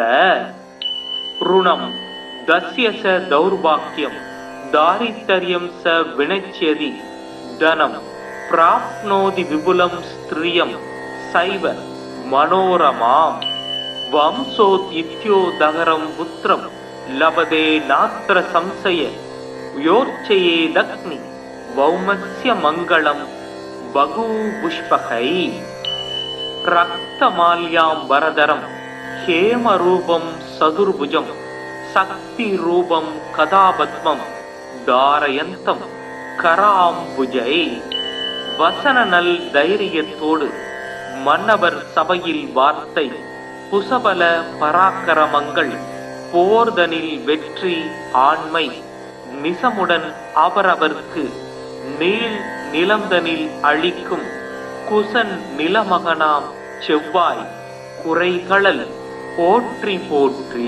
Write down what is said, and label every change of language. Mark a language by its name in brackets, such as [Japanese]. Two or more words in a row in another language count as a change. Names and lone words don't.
[Sanskrit] ऋणं दस्य स दौर्भाग्यं दारिद्र्यं स विनश्यति धनं प्राप्नोति विपुलं स्त्रियं सैव मनोरमाम् वंशोदित्योदगरं पुत्रं लभते नात्र संशय योर्चयेदग्नि वौमस्य मङ्गलं बहुपुष्पकै. रक्तमाल्याम्बरधरं हेम रूपं चतुर्भुजं शक्ति रूपं गदापद्मं धारयन्तं कराम्बुजै. [Tamil] வசன நல் தைரியத்தோடு மன்னவர் சபையில் வார்த்தை புசபல பராக்கிரமங்கள் போர்தனில் வெற்றி ஆண்மை நிசமுடன் அவரவர்க்கு நீள் நிலந்தனில் அளிக்கும் குசன் நிலமகனாம் செவ்வாய் குறைகளல் போற்றி போற்றி.